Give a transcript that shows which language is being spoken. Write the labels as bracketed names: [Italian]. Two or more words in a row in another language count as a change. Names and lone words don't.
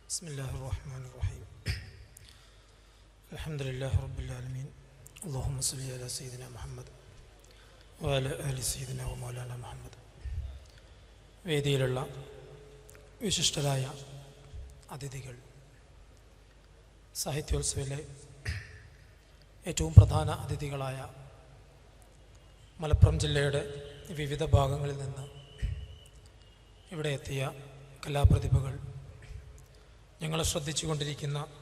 [Arabic] بسم الله الرحمن الرحيم الحمد لله رب العالمين اللهم صل على سيدنا محمد وعلى آل سيدنا ومولانا محمد. [Malayalam] വേദിയിലുള്ള വിശിഷ്ടരായ അതിഥികൾ, സാഹിത്യോത്സവിലെ ഏറ്റവും പ്രധാന അതിഥികളായ മലപ്പുറം ജില്ലയുടെ വിവിധ ഭാഗങ്ങളിൽ നിന്ന് ഇവിടെ എത്തിയ കലാപ്രതിഭകൾ, ഞങ്ങളെ ശ്രദ്ധിച്ചു കൊണ്ടിരിക്കുന്ന,